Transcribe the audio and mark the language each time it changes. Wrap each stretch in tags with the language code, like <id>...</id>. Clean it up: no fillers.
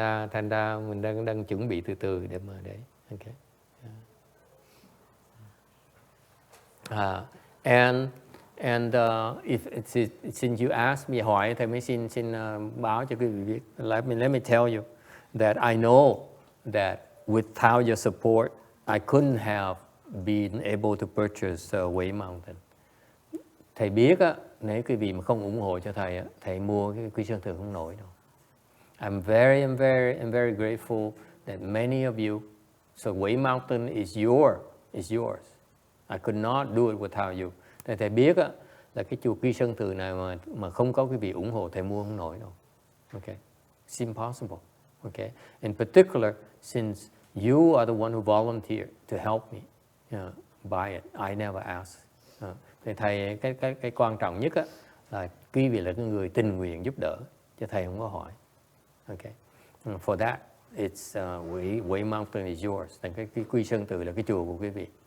<vi>Thành ra mình đang chuẩn bị từ từ để mà để. Okay.</vi> <en>And since you asked me,</en> <vi>hỏi thầy mới xin báo cho quý vị biết.</vi> <en>Let me tell you that I know that without your support, I couldn't have been able to purchase Way Mountain.</en> <vi>Thầy biết á, nếu quý vị mà không ủng hộ cho thầy á, thầy mua cái Quy Sơn Thường không nổi đâu.</vi> <en>I'm very grateful that many of you. So Way Mountain is yours. I could not do it without you.</en> <vi>Thầy biết á, là cái chùa Quy Sơn Từ này mà không có quý vị ủng hộ thầy mua không nổi đâu.</vi> <en>Okay, it's impossible. Okay, in particular, since you are the one who volunteered to help me buy it, I never asked.</en> <vi>Thì thầy cái quan trọng nhất á, là quý vị là cái người tình nguyện giúp đỡ, chứ thầy không có hỏi.</vi> <en>Okay, for that, it's Way Mountain is yours.</en> <vi>Cái Quy Sơn Từ là cái chùa của quý vị.</vi>